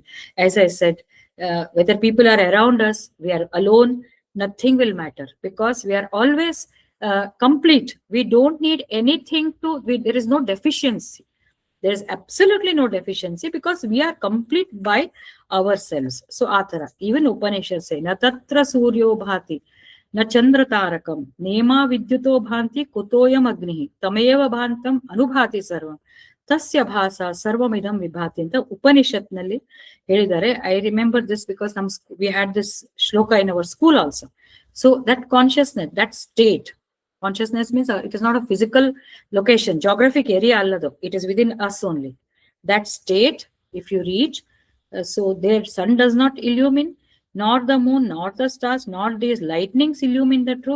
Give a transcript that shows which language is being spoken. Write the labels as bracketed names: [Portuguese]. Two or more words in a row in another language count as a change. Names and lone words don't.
[English] As I said, whether people are around us, we are alone, nothing will matter because we are always complete. We don't need anything there is no deficiency. There is absolutely no deficiency because we are complete by ourselves. So, Athara, even Upanishad say, [Sanskrit] न तत्र सूर्यो भाति, न चन्द्र तारकं, नेमा विद्युतो भान्ति कुतोऽयम् अग्निः, तमेव भान्तम् अनुभाति सर्वम्. तस्य भासा सर्वमिदं विभाति [Kannada] ಅಂತ ಉಪನಿಷತ್ನಲ್ಲಿ ಹೇಳಿದ್ದಾರೆ. [English] I remember this because we had this shloka in our school also. So that consciousness, that state, consciousness means it is not a physical location, geographic area allado. It is within us only. That state, if you reach, so their sun does not illumine, nor the moon, nor the stars, nor these lightnings illumine the truth.